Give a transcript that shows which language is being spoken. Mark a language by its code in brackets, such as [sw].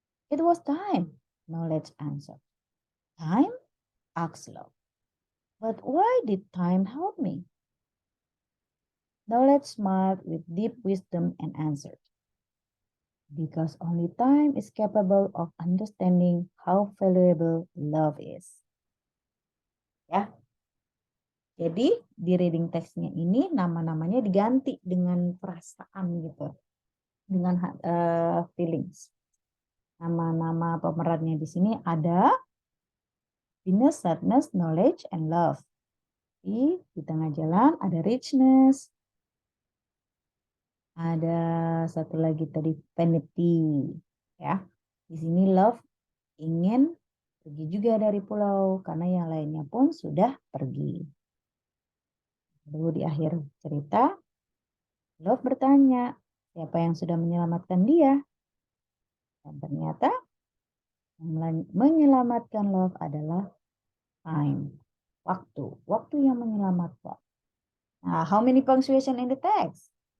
[en] It was Time, Knowledge answered. Time? Asked Love. But why did Time help me? Knowledge smiled with deep wisdom and answered, Because only time is capable of understanding how valuable love is. [id] Ya, jadi di reading text-nya ini nama-namanya diganti dengan perasaan gitu, dengan feelings. Nama-nama pemerannya di sini ada happiness, sadness, knowledge, and love. Di tengah jalan ada richness, ada satu lagi tadi vanity, ya. Di sini Love ingin pergi juga dari pulau karena yang lainnya pun sudah pergi. Lalu di akhir cerita, Love bertanya, siapa yang sudah menyelamatkan dia? Dan ternyata menyelamatkan Love adalah time, waktu yang menyelamatkan. [en] Nah, how many punctuation in the text?